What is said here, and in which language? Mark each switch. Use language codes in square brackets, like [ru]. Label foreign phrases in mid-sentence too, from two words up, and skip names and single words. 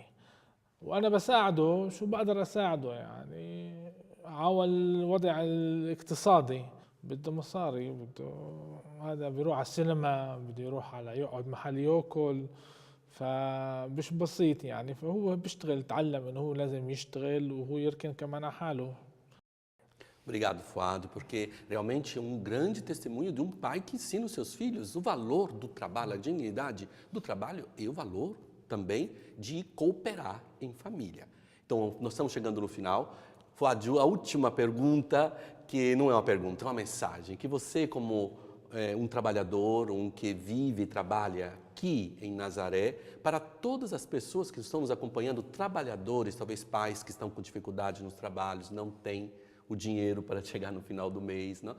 [ar] وأنا بساعده، شو بقدر أساعده يعني على الوضع الاقتصادي، بده مصاري، بده هذا بيروح على السينما، بده يروح على يقعد محل ياكل، فمش بسيط يعني. فهو بيشتغل، تعلم إنه هو لازم يشتغل وهو يركن كمان على حاله. [pt] Obrigado, Fuad, porque realmente é um grande testemunho de um pai que ensina os seus filhos o valor do trabalho, a dignidade do trabalho e o valor também de cooperar em família. Então, nós estamos chegando no final. Fuad, a última pergunta, que não é uma pergunta, é uma mensagem, que você, como um trabalhador, um que vive e trabalha aqui em Nazaré, para todas as pessoas que estão nos acompanhando, trabalhadores, talvez pais que estão com dificuldade nos trabalhos, não têm o dinheiro para chegar no final do mês, não?